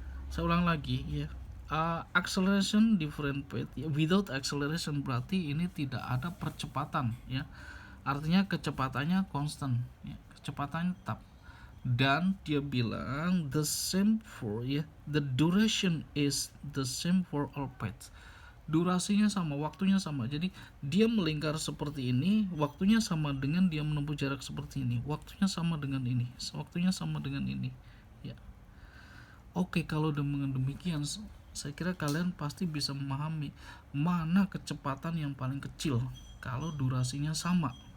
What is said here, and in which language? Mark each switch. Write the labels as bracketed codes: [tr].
[id] Saya ulang lagi ya. [en] Acceleration different path [id] ya. [en] Without acceleration [id] berarti ini tidak ada percepatan ya. Artinya kecepatannya konstan ya. Kecepatannya tetap. Dan dia bilang [en] the same for [id] ya. [en] The duration is the same for all paths. [id] Durasinya sama, waktunya sama. Jadi dia melingkar seperti ini, waktunya sama dengan dia menempuh jarak seperti ini. Waktunya sama dengan ini, waktunya sama dengan ini. Ya. Oke, kalau dengan demikian, saya kira kalian pasti bisa memahami mana kecepatan yang paling kecil kalau durasinya sama.